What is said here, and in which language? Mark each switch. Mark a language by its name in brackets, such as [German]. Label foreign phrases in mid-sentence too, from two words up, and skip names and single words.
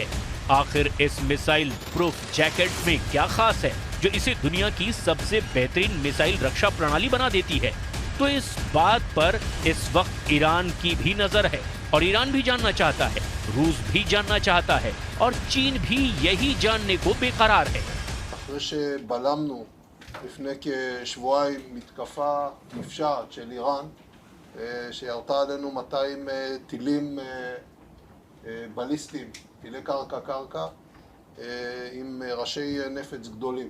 [Hindi] आखिर इस मिसाइल प्रूफ जैकेट में क्या खास है जो इसे दुनिया की सबसे बेहतरीन मिसाइल रक्षा प्रणाली बना देती है? तो इस बात पर इस वक्त ईरान की भी नजर है, और ईरान भी जानना चाहता है, रूस भी जानना चाहता है, और चीन भी यही जानने को बेकरार है। [Hebrew] לפני כשבועיים מתקפה נפשעת של איראן שירתה עלינו 200 טילים בליסטיים, טילי קרקע, עם ראשי נפץ גדולים.